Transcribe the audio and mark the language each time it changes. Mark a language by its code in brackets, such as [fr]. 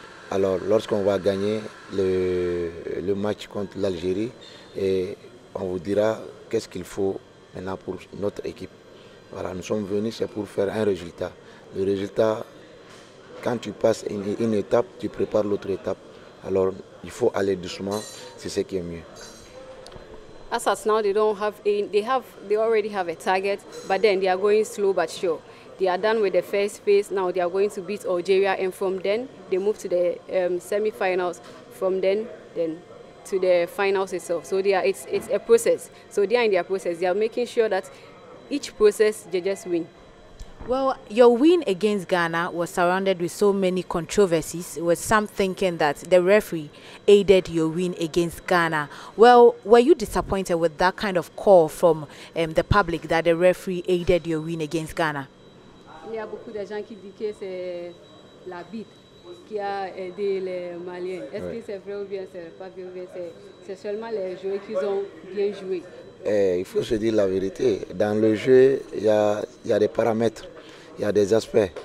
[fr] Alors lorsqu'on va gagner le match contre l'Algérie, on vous dira qu'est-ce qu'il faut maintenant pour notre équipe. Voilà, nous sommes venus, c'est pour faire un résultat. Le résultat, quand tu passes une étape, tu prépares l'autre étape. Alors, il faut aller doucement, c'est ce qui est mieux. [en] As of now, they already have a target, but then they are going slow but sure. They are done with the first phase. Now they are going to beat Algeria, and from then they move to the semi-finals. From then to the finals itself. So it's a process. So they are in their process. They are making sure that each process they just win. Well, your win against Ghana was surrounded with so many controversies, with some thinking that the referee aided your win against Ghana. Well, were you disappointed with that kind of call from the public that the referee aided your win against Ghana? [fr] Il y a beaucoup de gens qui disent que c'est l'arbitre qui a aidé les Maliens. Est-ce que c'est vrai ou bien c'est pas vrai? C'est seulement les joueurs qui ont bien joué. Il faut se dire la vérité. Dans le jeu, il y a des paramètres, il y a des aspects.